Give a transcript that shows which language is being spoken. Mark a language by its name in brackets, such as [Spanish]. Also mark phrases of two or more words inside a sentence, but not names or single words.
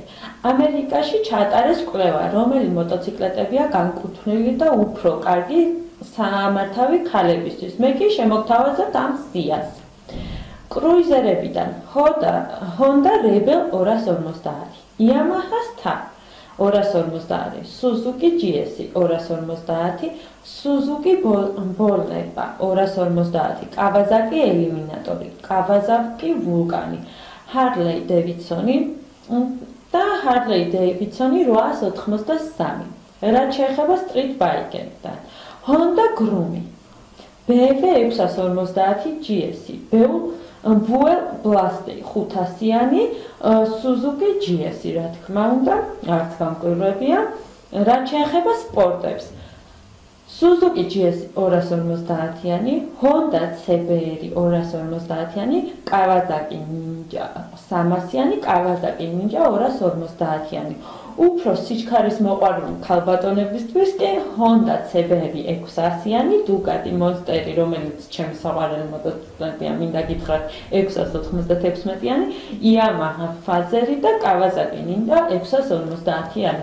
[Georgian] ამერიკაში ჩაატარეს კვლევა რომელი მოტოციკლეტებია განკუთვნილი და უფრო კარგი სამართავი ქალებისთვის მე კი შემოგთავაზებთ ამ სიას კრუიზერებიდან Honda Rebel 250 Yamaha თან 250, Suzuki GS 250, Suzuki Boletta 250, Kawasaki Eliminator, Kawasaki Vulcan, Harley Davidson და Harley Davidson 883. რაც შეეხება [English] street bike- [Georgian] ებთან. Honda Groomy, BMW 650 GS, Buell Blast 500-იანი, Suzuki GS, რა თქმა უნდა, არც გამკვირვებია, რაც შეეხება სპორტებს. Suzuki GS 250-იანი, Honda CBR 250-იანი, Kawasaki Ninja 300-იანი, Kawasaki Ninja 250-იანი. Უფრო სიჩქარის მოყვარული ქალბატონებისთვის კი Honda CBR 600-იანი, Ducati Monster-ი, რომელიც ჩემი საყვარელი მოტოციკლია, მინდა გითხრათ 696-იანი, Yamaha Fazer-ი და Kawasaki Ninja 650-იანი.